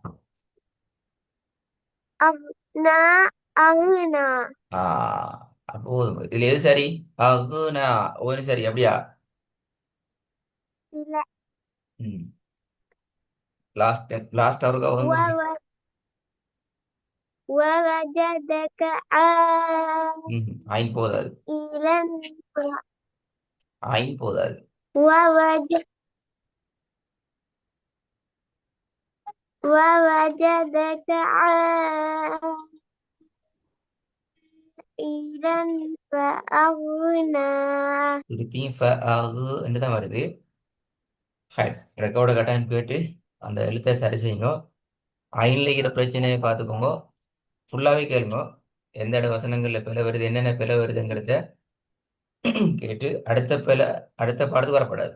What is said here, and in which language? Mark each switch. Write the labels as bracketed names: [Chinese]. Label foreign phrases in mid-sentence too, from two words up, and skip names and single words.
[Arabic] أغنى أغنى [Tamil] ஆ, அப்போ ஓதுங்க. இதுல எது சரி? அகுனா ஒன்னு சரி, அப்படியா? [Arabic] لا [Tamil] ம். லாஸ்ட் அவருக்கா ஓதுங்க. [Arabic] وو- ووجدك عائلا [Tamil] ம். ஐன் போதாது. ஐன் போதாது. [Arabic] ووجد ووجدك عائلا فأغنى [Tamil] திருப்பியும் அகு என்று தான் வருது. ரெக்கார்ட கட்டாயம் கேட்டு அந்த எழுத்தை சரி செய்யுங்க. ஐன்ல இருக்கிற பிரச்சனையை பார்த்துக்கோங்க. ஃபுல்லாவே கேளுங்க. எந்த இட வசனங்கள்ல பிழை வருது, என்னென்ன பிழை வருதுங்கிறத கேட்டு அடுத்த பாடத்துக்கு வரப்படாது.